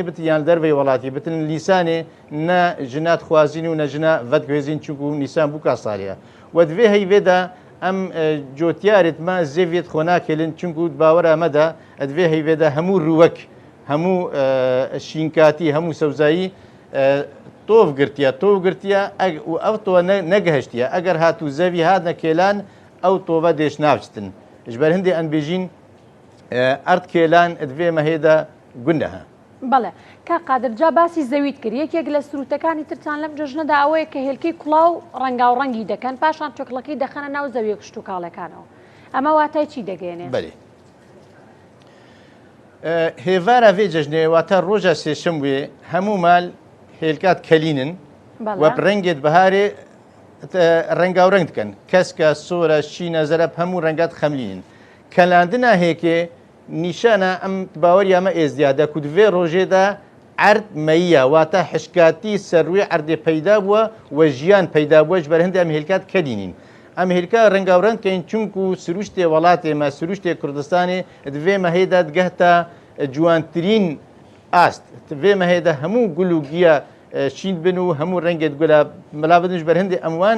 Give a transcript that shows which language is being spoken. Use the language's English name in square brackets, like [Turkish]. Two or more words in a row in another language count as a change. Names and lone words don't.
[Kurdish] بت یان دەربەی وڵاتی بتن لیسانێ نە ژنات خوازیین و نەژنە ڤەت گوێزین چونکو نیسان بووکە ساڵەیە و دوێ هەیڤێدا ئەم جۆتیارێت مە زێڤێت خۆ ناکێلن چونکو باوەرە مەدا دوێ هەیڤێدا هەموو ڕووەک هەموو شینکاتی هەموو سەوزایی تۆڤ گرتیە و ئەو تۆ نەگەهشتە ئەگەر هاتوو زەوی هاتنە کێلان ئەو تۆڤە دێش ناوچتن ژبەر هەندێ ئەنبێژین ئەرد کێلان دوێ مەهێدا گوندەها. [Central Kurdish] بەڵێ کا قادر جا باسی زەویت کرد یەکێک لە سروتەکانی ترتان لەم جەژنەدا ئەوەیە کە هێلکەی کوڵاو ڕەنگا و ڕەنگی دەکەن پاشان چۆکڵەکەی دەخەنە ناو زەویە کشت و کاڵەکانەوە ئەمە واتای چی دەگەێنێ؟ [Kurdish] هێوارە vê cejnê wata roja sêşem wê hemû mal hêlkat kelînin we bi rengê biharê rengavreng dikin keska sora şîna zereb hemû rengat xemlînin kelandina hêkê nîşana em baweriya me êzdiya de ku di vê rojê de عرض مەیە واتە حشکاتی سەروێ عردێ پەیدا بووە و ژیان پەیدا بووە بەر هەندی ئەم هێلکات کەدینین ئەم هێلکا ڕەنگاوڕەنکەین چونکو سروشتێ وڵاتێ مە سروشتێ کوردستانی دوێ مەهەیەدا دگەهتە جوانترین ئاست دوێ مەهەیەدا هەموو گول و گیە شین بن و هەموو ڕەنگێت گولا مەلا بدنش بەر هەندی ئەموان